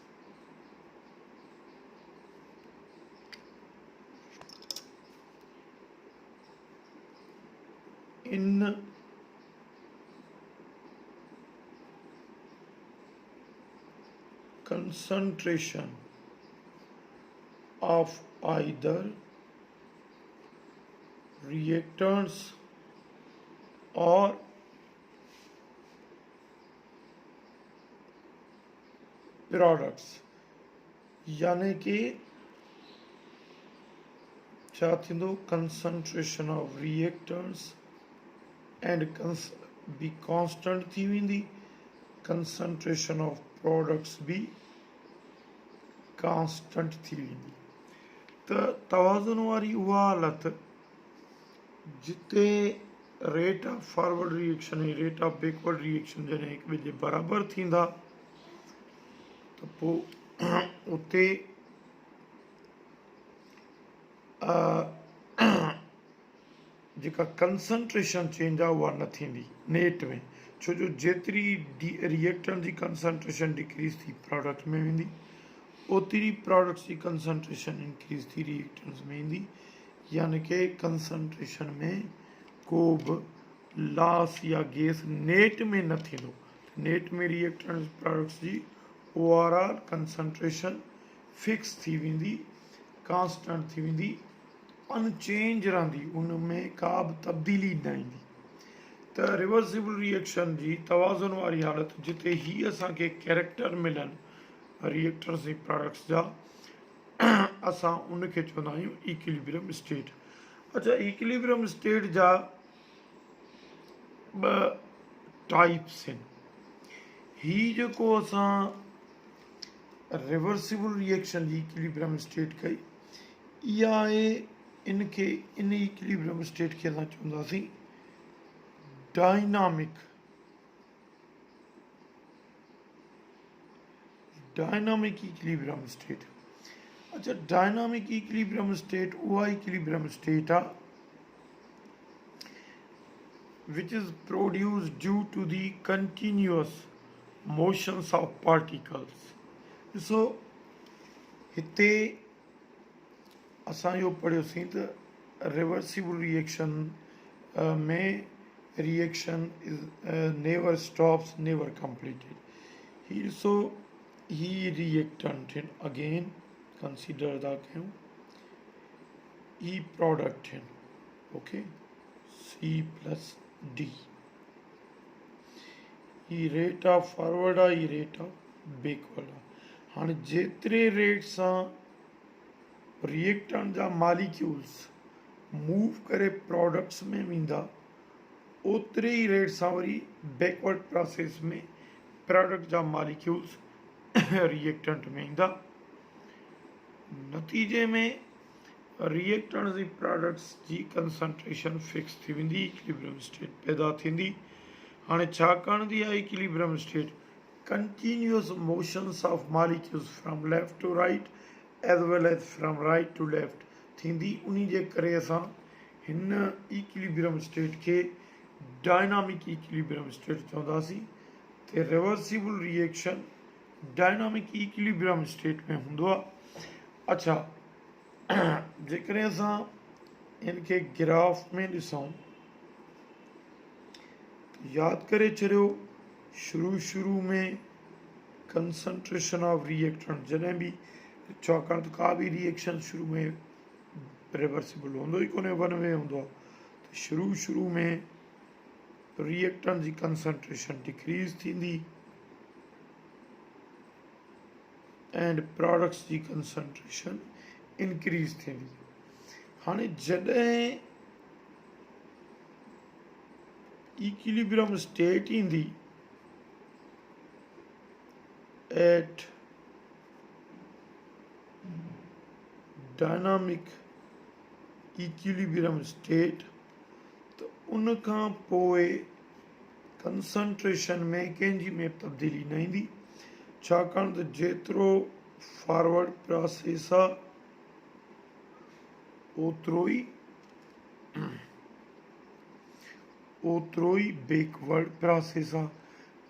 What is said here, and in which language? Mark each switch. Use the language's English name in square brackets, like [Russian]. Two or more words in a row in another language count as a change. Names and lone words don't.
[English] in concentration of either reactants or [Sindhi] प्रोडक्ट्स यानी कि छा थींदो [English] concentration of reactants and [Sindhi] बि कांस्टेंट थी वेंदी [English] concentration of products [Sindhi] बि कांस्टेंट थी वेंदी त तवाज़ुन वारी उहा हालत जिते [English] rate of forward reaction [Sindhi] ऐं [English] rate of backward reaction [Sindhi] जॾहिं हिक ॿिए जे बराबरि थींदा त पोइ उते जेका [English] concentration change [Sindhi] आहे उहा न थींदी नेट में छो जो जेतिरी रिएक्टेंट जी [English] concentration decrease [Sindhi] थी प्रोडक्ट में वेंदी ओतिरी प्रोडक्ट्स जी [English] concentration increase [Sindhi] थी रिएक्टेंट्स में ईंदी यानी कि कंसंट्रेशन में को बि लॉस या गैस नेट में न थींदो नेट में [English] reactants products [Sindhi] जी [English] overall concentration [Sindhi] फिक्स थी वेंदी कांस्टेंट थी वेंदी अनचेंज रहंदी उन में का बि तब्दीली न ईंदी त [English] reversible reaction [Sindhi] जी तवाज़ुन वारी हालत जिते ही असांखे कैरेक्टर मिलनि रिएक्टर्स ऐं प्रोडक्ट्स जा असां उनखे चवंदा आहियूं [English] equilibrium state [Sindhi] अच्छा [English] equilibrium state [Sindhi] जा ॿ टाइप्स आहिनि ही जेको असां [English] reversible reaction [Sindhi] जी [English] equilibrium state [Sindhi] कई, इहा आहे इनखे इन [English] equilibrium state [Sindhi] खे असां चवंदासीं [English] dynamic equilibrium state. [Sindhi] अच्छा, [English] dynamic equilibrium state [Sindhi] उहा [English] equilibrium state [Sindhi] आहे [English] which is produced due to the continuous motions of particles. [Sindhi] ॾिसो हिते असां इहो पढ़ियोसीं त [English] reversible reaction [Sindhi] में [English] reaction is never stops, never completed. [Sindhi] ही ॾिसो ही रिएक्टेंट आहिनि, [English] again consider [Sindhi] था कयूं ही प्रोडक्ट आहिनि, [English] okay, C plus D. [Sindhi] ही [English] rate of forward [Sindhi] आहे, ही [English] rate of backward [Sindhi] आहे। हाणे जेतिरे रेट सां रिएक्टेंट जा [English] molecules move [Sindhi] करे प्रोडक्ट्स में वेंदा, ओतिरे ई रेट सां वरी [English] backward process [Sindhi] में प्रोडक्ट जा मालिक्यूल्स रिएक्टेंट में ईंदा। नतीजे में रिएक्टेंट जी प्रोडक्ट्स जी कंसंट्रेशन फिक्स थी वेंदी, [English] equilibrium state [Sindhi] पैदा थींदी। हाणे छाकाणि जी आहे [English] equilibrium state continuous motions of molecules from left to right as well as from right to left [Sindhi] थींदी, उन जे करे असां हिन [English] equilibrium state [Sindhi] खे [English] dynamic equilibrium state [Sindhi] चवंदासीं। ते [English] reversible reaction dynamic equilibrium state [Sindhi] में हूंदो आहे। अच्छा, जेकॾहिं असां हिनखे ग्राफ में ॾिसूं, यादि करे छॾियो शुरू में [English] concentration of reactant [Sindhi] जॾहिं बि, छाकाणि त का बि रिएक्शन शुरू में रिवर्सिबल हूंदो ई कोन्हे, [English] one way [Sindhi] हूंदो आहे, त शुरू में रिएक्टेंट जी [English] concentration decrease [Sindhi] थींदी [English] and products [Sindhi] जी [English] concentration increase [Sindhi] थींदी। हाणे जॾहिं [English] equilibrium state [Sindhi] ईंदी [English] at dynamic equilibrium state, [Sindhi] तो उन खां पोइ कंसंट्रेशन में कंहिंजी में तब्दीली न ईंदी, छाकाणि त जेतिरो [English] forward process [Sindhi] आहे ओतिरो ई [English] backward process [Sindhi] आहे।